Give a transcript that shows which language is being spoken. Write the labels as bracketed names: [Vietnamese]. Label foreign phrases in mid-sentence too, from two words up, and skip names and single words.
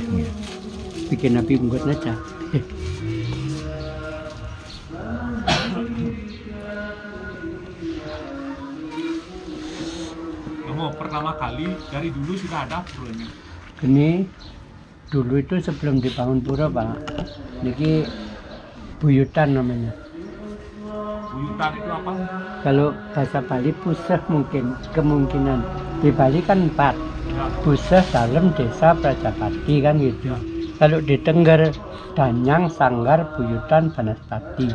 [Indonesian] Bikin api unggut aja. Pertama kali dari dulu sudah ada puranya. Ini dulu itu sebelum dibangun pura Pak. Niki buyutan namanya. Buyutan itu apa? Kalau bahasa Bali puseh mungkin kemungkinan. Di Bali kan 4. Ya. Puseh, Dalem, Desa, Prajapati kan gitu. Kalau di Tengger, Danyang, Sanggar, Buyutan, Banaspati.